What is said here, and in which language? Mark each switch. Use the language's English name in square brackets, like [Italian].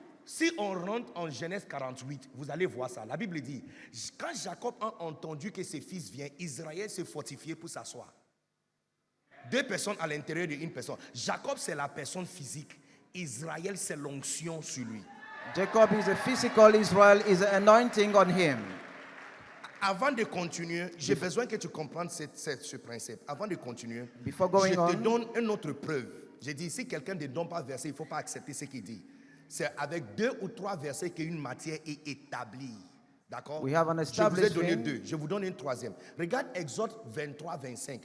[French] Si on rentre en Genèse 48, vous allez voir ça. La Bible dit, quand Jacob a entendu que ses fils viennent, Israël s'est fortifié pour s'asseoir. Deux personnes à l'intérieur d'une personne. Jacob, c'est la personne physique. Israël, c'est l'onction sur lui. [English] Jacob is a physical, Israel is an anointing on him. [French] Avant de continuer, j'ai besoin que tu comprennes ce principe. Avant de continuer, je on, te donne une autre preuve. J'ai dit, si quelqu'un ne donne pas verset, il ne faut pas accepter ce qu'il dit. C'est avec 2 ou 3 versets qu'une matière est établie. D'accord? Je vous ai donné 2. Je vous donne une troisième. Regarde Exode 23, 25.